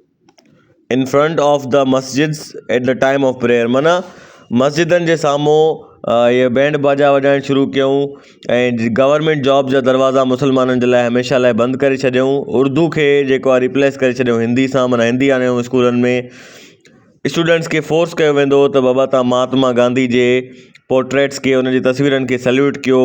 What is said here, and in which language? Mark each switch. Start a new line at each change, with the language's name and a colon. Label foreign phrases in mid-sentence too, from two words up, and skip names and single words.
English: In front of the masjids at the time of prayer.
Sindhi: माना मस्जिदनि जे साम्हूं ये बैंड बाजा वॼाइणु शुरू कयूं ऐं
English: government job
Sindhi: जा दरवाज़ा मुस्लमाननि जे लाइ हमेशह लाइ बंदि करे छॾियऊं। उर्दू खे जेको आहे रिप्लेस करे छॾियऊं हिंदी सां, माना हिंदी आणियूं स्कूलनि में। स्टूडेंट्स खे फोर्स कयो वेंदो त बाबा तव्हां महात्मा गांधी जे पोर्ट्रेट्स खे, उन जी तस्वीरनि खे सल्यूट कयो।